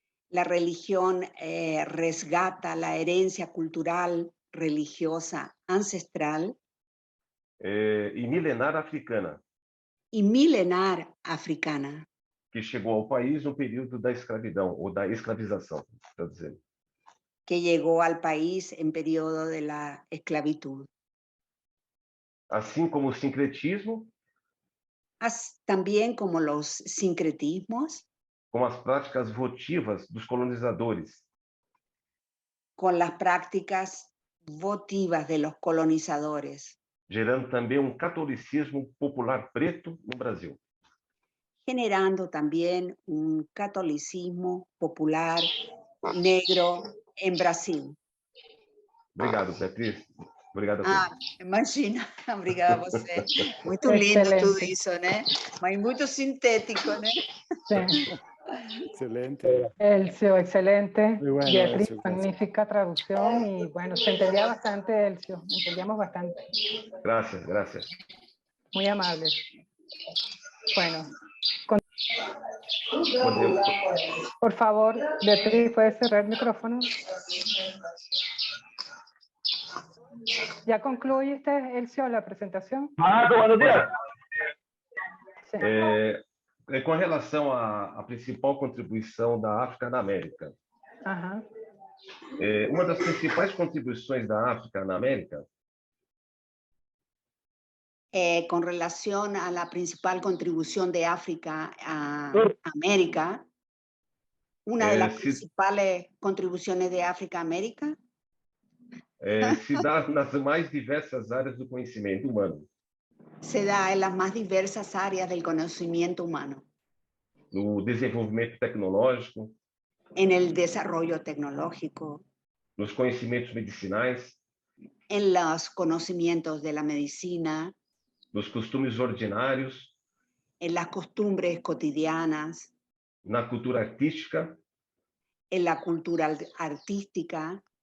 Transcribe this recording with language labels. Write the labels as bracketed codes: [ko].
[es] La religión resgata la herencia cultural, religiosa, ancestral [pt] e milenar africana, [es] y milenar africana, [pt] que chegou ao país no período da escravidão, ou da escravização, está dizendo. [es] que llegó al país en periodo de la esclavitud. [pt] Assim como o sincretismo, [es] También como los sincretismos, [pt] com as práticas votivas dos colonizadores, [es] con las prácticas votivas de los colonizadores, [pt] gerando também um catolicismo popular preto no Brasil. [es] generando también un catolicismo popular negro en Brasil. [pt] Obrigado, Beatriz. Obrigado a Ah, todos. imagina. Obrigada a você. Muito lindo tudo [es] Excelente. [pt] isso, né? Mas muito sintético, né? [es] Sí. Excelente. Elcio, excelente. Muy bueno, Beatriz, Elcio, gracias. magnífica traducción y bueno, se entendía bastante, Elcio, entendíamos bastante. Gracias, gracias. Muy amable. Bueno, Podemos. por favor, Beatriz, ¿puedes cerrar el micrófono? ¿Ya concluiste, Elcio, la presentación? Buenos días. Sí. [pt] Com relação à principal contribuição da África na América, Ajá. uma das principais contribuições da África na América [es] Con relación a la principal contribución de África a América, una de las principales contribuciones de África a América [pt] se dá nas mais diversas áreas do conhecimento humano, [es] se da en las más diversas áreas del conocimiento humano, [pt] no desenvolvimento tecnológico, [es] en el desarrollo tecnológico, [pt] nos conhecimentos medicinais, [es] en los conocimientos de la medicina, [pt] nos costumes ordinários, [es] en las costumbres cotidianas, [pt] na cultura artística, [es] en la cultura artística,